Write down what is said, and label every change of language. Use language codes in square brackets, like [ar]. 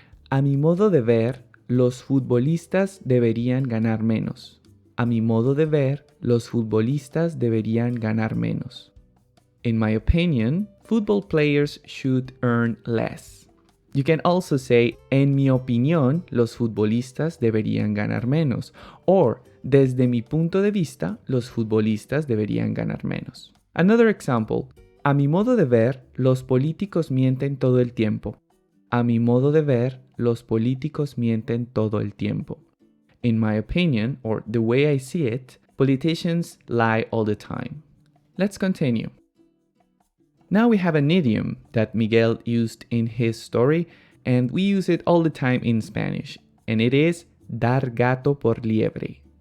[es] A mi modo de ver, los futbolistas deberían ganar menos. A mi modo de ver, los futbolistas deberían ganar menos. [en] In my opinion, football players should earn less. You can also say, [es] en mi opinión, los futbolistas deberían ganar menos. Or, desde mi punto de vista, los futbolistas deberían ganar menos. [en] Another example. [es] A mi modo de ver, los políticos mienten todo el tiempo. A mi modo de ver, los políticos mienten todo el tiempo. [en] In my opinion, or the way I see it, politicians lie all the time. Let's continue. Now we have an idiom that Miguel used in his story, and we use it all the time in Spanish, and it is [es] dar gato por liebre.